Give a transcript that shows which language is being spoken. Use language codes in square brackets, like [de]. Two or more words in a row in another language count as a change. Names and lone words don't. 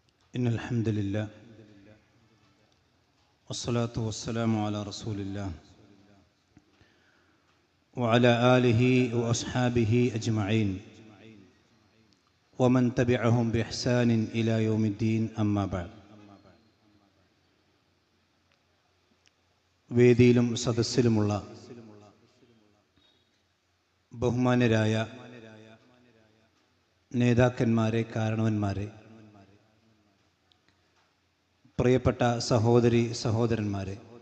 [ar] إن الحمد لله والصلاة والسلام على رسول الله وعلى آله وأصحابه أجمعين ومن تبعهم بإحسان إلى يوم الدين أما بعد. [ml] വേദിയിലും സദസ്സിലുമുള്ള ബഹുമാന്യരായ നേതാക്കന്മാരെ, കാരണവന്മാരെ, പ്രിയപ്പെട്ട സഹോദരി സഹോദരന്മാരെ,